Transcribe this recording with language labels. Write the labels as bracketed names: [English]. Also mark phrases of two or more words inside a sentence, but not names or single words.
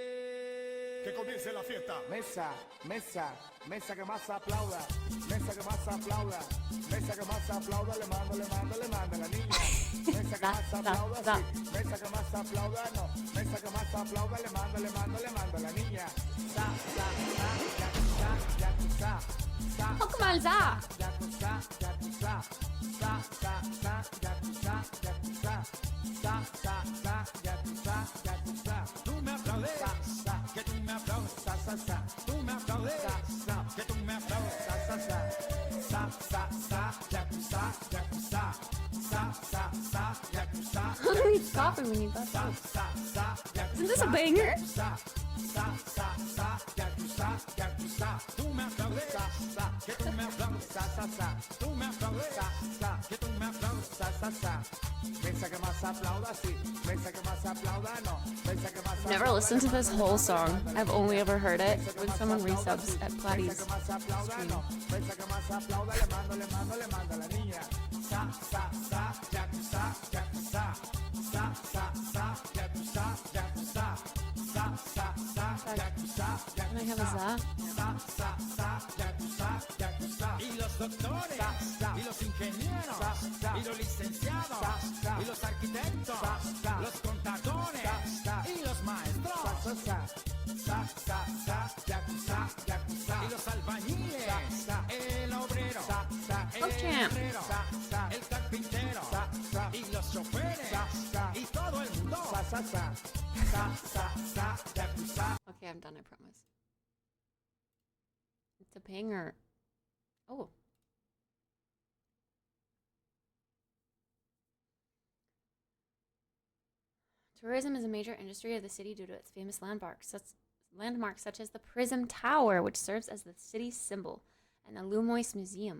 [Spanish] Que comience la fiesta. Mesa, mesa, mesa que más aplauda, mesa que más aplauda, mesa que más aplauda, le mando la niña. Mesa que más aplauda, sí, mesa que más aplauda, no, mesa que más aplauda, le mando la niña. Sa, sa, sa, ya tú sa, ya tú sa. Pokemon Za. Ya tú sa, ya tú sa. Sa, sa, sa, ya tú sa, ya tú sa. Sa, sa, sa, ya tú sa, ya tú sa. Tú me aplaudes, que tú me aplaudes, Sa, sa, sa. tú me aplaudes, que tú me aplaudes, Sa, sa, sa. Sa, sa, sa, ya tú sa, ya tú sa. Sa, sa, sa, ya tú sa. [English] How do we stop him when you got [Spanish] Sa, [English] that? [Spanish] sa, sa, ya tú [English] Isn't this a [Spanish] sa. [English] banger? [Spanish] Sa, sa, sa, sa, ya tú sa, ya tú sa. tú me aplaudes, Sa, sa, que tú me aplaudes, sa, sa, sa. tú me aplaudes, Sa, sa, que tú me aplaudes. sa, sa, sa. Mesa que más aplauda, sí. Mesa que más aplauda, no. Mesa que más [English] Never [Spanish] aplauda, [English] listened to this whole song. I've only ever heard it when someone resubs at [Spanish] Mesa [English] Platty's [Spanish] que más aplauda, [English] stream. [Spanish] no. Mesa que más aplauda, le mando la niña. Sa, sa, sa, ya tú sa, ya tú sa. Sa, sa, sa, ya tú sa, ya tú sa. Sa, sa, sa, ya tú sa, ya [English] Can I [Spanish] tú [English] have a [Spanish] sa. [English] Za? [Spanish] Sa, sa, sa, ya tú sa, ya tú sa. Y los doctores, y los ingenieros, y los licenciados, y los arquitectos, los contadores, y los maestros, Sa, sa, sa, sa, sa, ya tú sa, ya tú sa. y los albañiles, el obrero, el [English] Champ. [Spanish] herrero, el carpintero, y los choferes, y todo el mundo. Sa, sa, sa. Sa, sa, sa, ya tú sa. [English] Okay, I'm done, I promise. It's a banger. Oh. Tourism is a major industry of the city due to its famous landmarks such as the Prism Tower, which serves as the city's symbol, and the Lumois Museum.